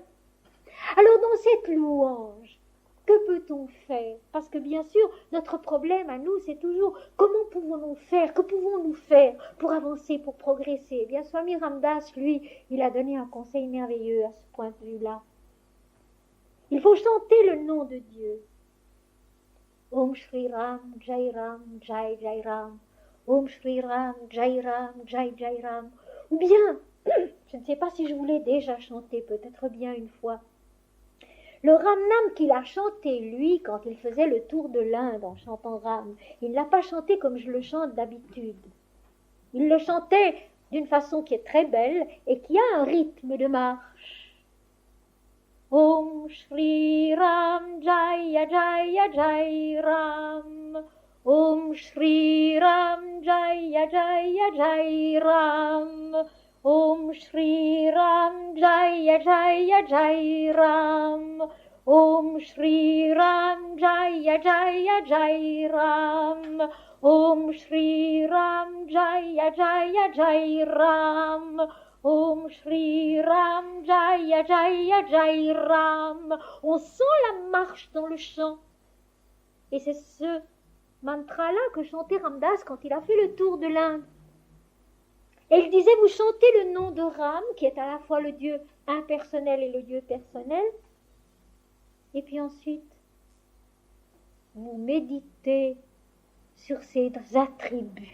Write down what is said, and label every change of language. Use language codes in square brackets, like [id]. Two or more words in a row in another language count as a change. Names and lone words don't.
[fr] Alors dans cette louange, que peut-on faire? Parce que bien sûr, notre problème à nous, c'est toujours comment pouvons-nous faire, que pouvons-nous faire pour avancer, pour progresser? Eh bien, Swami Ramdas, lui, il a donné un conseil merveilleux à ce point de vue-là. Il faut chanter le nom de Dieu. [sa] ॐ श्री राम, जय राम, जय जय राम. ॐ श्री राम, जय राम, जय जय राम. [fr] Ou bien, je ne sais pas si je vous l'ai déjà chanté, peut-être bien une fois. Le Ramnam qu'il a chanté, lui, quand il faisait le tour de l'Inde en chantant Ram, il ne l'a pas chanté comme je le chante d'habitude. Il le chantait d'une façon qui est très belle et qui a un rythme de marche. [sa] ॐ श्री राम जय जय जय राम. ॐ श्री राम जय जय जय राम. ॐ श्री राम जय जय जय राम. ॐ श्री राम जय जय जय राम. ॐ श्री राम जय जय जय राम. ॐ श्री राम जय जय जय राम. [fr] On sent la marche dans le chant. Et c'est ce mantra-là que chantait Ramdas quand il a fait le tour de l'Inde. Et il disait, vous chantez le nom de Ram, qui est à la fois le Dieu impersonnel et le Dieu personnel. Et puis ensuite, vous méditez sur ses attributs.